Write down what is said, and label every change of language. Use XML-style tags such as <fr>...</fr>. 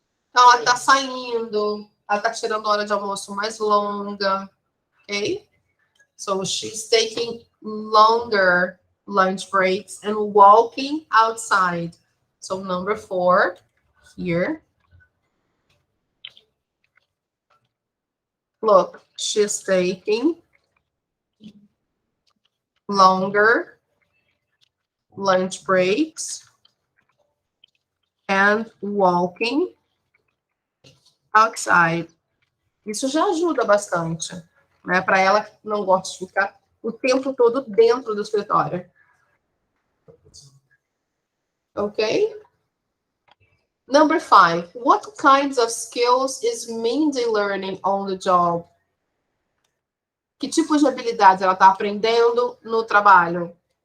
<pt>Então, ela está saindo, ela está tirando a hora de almoço mais longa.</pt> <en>Ok? So, she's taking longer lunch breaks and walking outside. So, number 4 here. Look, she's taking longer lunch breaks and walking outside.</en> <pt>Isso já ajuda bastante, né? Para ela que não gosta de ficar o tempo todo dentro do escritório.</pt> <en>Ok? Number 5. What kinds of skills is Mindy learning on the job?</en> <pt>Que tipo de habilidades ela está aprendendo no trabalho?</pt>